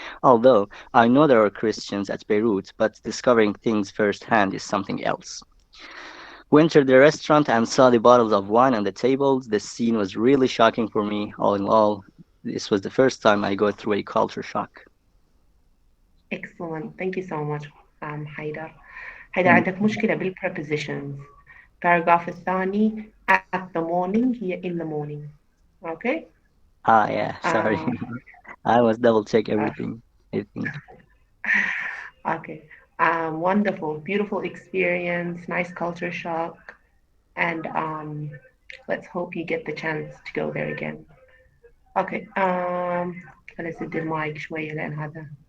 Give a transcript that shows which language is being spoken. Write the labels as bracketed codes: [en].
[en] Although I know there are Christians at Beirut, but discovering things firsthand is something else. We entered the restaurant and saw the bottles of wine on the tables. The scene was really shocking for me. All in all, this was the first time I go through a culture shock. Excellent. Thank you so much, حيدر. [ar] حيدر عندك مشكلة بالprepositions. [en] Paragraph الثاني at the morning هي in the morning. Okay? Yeah, sorry. I must double check everything, I think. Okay. Wonderful, beautiful experience, nice culture shock, and let's hope you get the chance to go there again. Okay. [ar] خليني أسد المايك شوية لأن هذا.